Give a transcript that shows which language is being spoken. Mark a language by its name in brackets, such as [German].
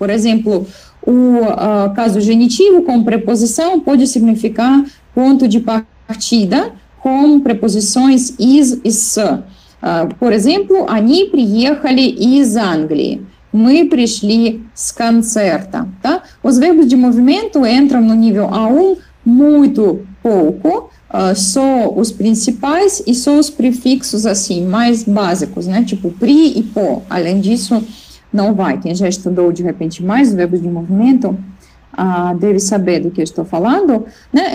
[Portuguese] Por exemplo, o caso genitivo com preposição pode significar ponto de partida com preposições is e с. Por exemplo, [Russian] они приехали из Англии. Мы пришли с концерта. Tá? [Portuguese] Os verbos de movimento entram no nível A1 muito pouco, só os principais e só os prefixos assim, mais básicos, né? Tipo pri e po. Além disso, não vai. Quem já estudou de repente mais verbos de movimento deve saber do que eu estou falando, né?